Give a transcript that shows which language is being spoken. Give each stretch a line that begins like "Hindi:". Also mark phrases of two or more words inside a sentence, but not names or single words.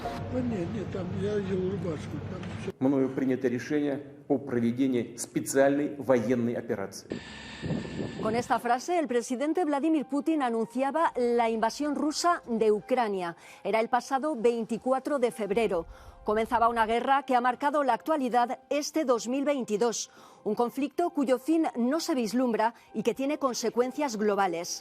Russian: Мною принято решение о проведении специальной военной операции.
Spanish: Con esta frase, el presidente Vladimir Putin anunciaba la invasión rusa de Ucrania. Era el pasado 24 de febrero. Comenzaba una guerra que ha marcado la actualidad este 2022. Un conflicto cuyo fin no se vislumbra y que tiene consecuencias globales.